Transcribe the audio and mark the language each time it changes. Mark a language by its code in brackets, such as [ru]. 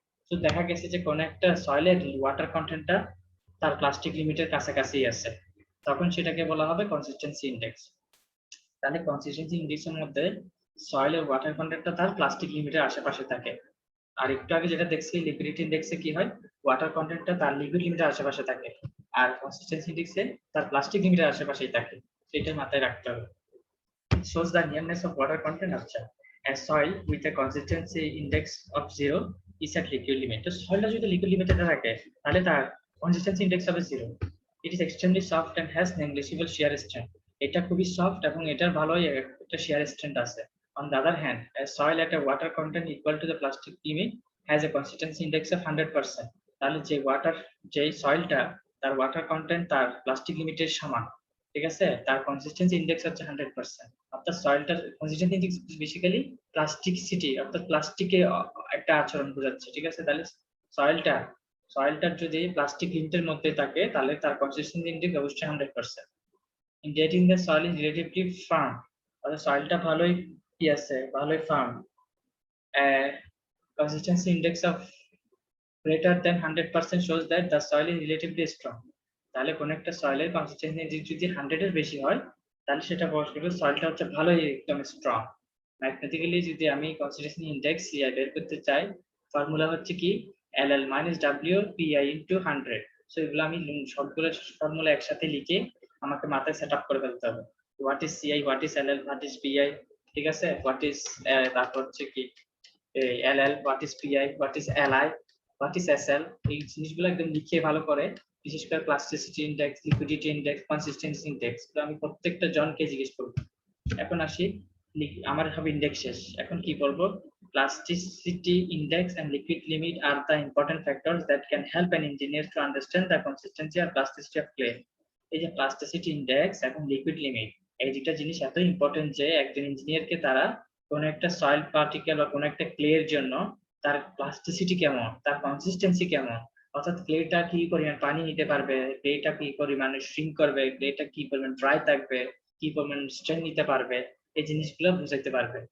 [bn] তো দেখা গেছে যে কোন একটা সয়েলের ওয়াটার কন্টেন্টটা তার প্লাস্টিক লিমিটের কাছাকাছি আছে, তখন সেটাকে বলা হবে কনসিস্টেন্সি ইন্ডেক্স। তাহলে কনসিস্টেন্সি ইন্ডেক্সের মধ্যে সয়েলের ওয়াটার কন্টেন্টটা তার প্লাস্টিক লিমিটের আশেপাশে থাকে। আর একটু আগে যেটা দেখছি লিকুইডিটি ইন্ডেক্সে কি হয়, ওয়াটার কন্টেন্টটা তার লিকুইড লিমিটের আশেপাশে থাকে, আর কনসিস্টেন্সি ইন্ডেক্সে তার প্লাস্টিক লিমিটের আশেপাশেই থাকে। সেটা মাথায় রাখতে হবে। [en] Shows the nearness of water content আচ্ছা, a soil with a consistency index of 0 is at liquid limit। [bn] তো সয়েলটা যদি লিকুইড লিমিটে থাকে তাহলে তার কনসিস্টেন্সি ইন্ডেক্স হবে 0। [en] It is extremely soft and has negligible shear strength। [bn] এটা খুবই সফট এবং এটার ভালোই একটা shear strength আছে। [en] On the other hand, a soil at a water content equal to the plastic limit has a consistency index of 100%। [bn] তাহলে যে সয়েলটা তার ওয়াটার কন্টেন্ট তার প্লাস্টিক লিমিটের সমান, ঠিক আছে, তার কনসিস্টেন্সি ইন্ডেক্স হচ্ছে 100%। অর্থাৎ সয়েলটার কনসিস্টেন্সি ইন্ডেক্স বেসিক্যালি প্লাস্টিসিটি অর্থাৎ প্লাস্টিকে একটা আচরণ বোঝাচ্ছে, ঠিক আছে। তাহলে সয়েলটার যদি প্লাস্টিক লিমিটের মধ্যে থাকে তাহলে তার কনসিস্টেন্সি ইন্ডেক্স অবশ্যই 100%। [en] indicating the soil is relatively firm, [bn] অর্থাৎ সয়েলটা ভালোই কি আছে, ভালোই farm. [en] Consistency index of greater than 100% shows that the soil is relatively strong। [bn] তাহলে কোন একটা সয়েলের কনসিস্টেন্সি ইন্ডেক্স যদি 100 এর বেশি হয় তাহলে সেটা প্রকাশ করবে সয়েলটা হচ্ছে ভালোই একদম স্ট্রং। ম্যাথমেটিক্যালি যদি আমি কনসিস্টেন্সি ইন্ডেক্স CI বের করতে চাই, ফর্মুলা হচ্ছে কি LL minus W PI into 100। So এগুলো আমি সবগুলো ফর্মুলা একসাথে লিখে আমাকে মাথায় সেটআপ করে ফেলতে হবে। [en] what is CI, what is LL, what is PI, [bn] ঠিক আছে, [en] what is [bn] তারপর হচ্ছে কি [en] LL, what is PI, what is LI, what is SL। [bn] এই জিনিসগুলো একদম লিখে ভালো করে, বিশেষ করে plasticity index, liquidity index, consistency index আমি প্রত্যেকটা জনকে জিজ্ঞেস করব। এখন আসি, আমার হবে ইন্ডেক্স শেষ, এখন কি করব, [en] plasticity index and liquid limit are the important factors that can help an engineer to understand the consistency or plasticity of clay। [bn] এই যে প্লাস্টিসিটি ইন্ডেক্স এবং লিকুইড লিমিট, এই দুটো জিনিস এত ইম্পর্টেন্ট যে একজন ইঞ্জিনিয়ারকে তারা কোন একটা সয়েল পার্টিকেল বা কোন একটা ক্লে এর জন্য তার প্লাস্টিসিটি কেমন, তার কনসিস্টেন্সি কেমন, অর্থাৎ ক্লেটা কি পরিমাণ পানি নিতে পারবে, ক্লেটা কি পরিমাণ শ্রিঙ্ক করবে, ক্লেটা কি পরিমাণ ড্রাই থাকবে, কি পরিমাণ স্ট্রেন নিতে পারবে, এই জিনিসগুলো বুঝাইতে পারবে।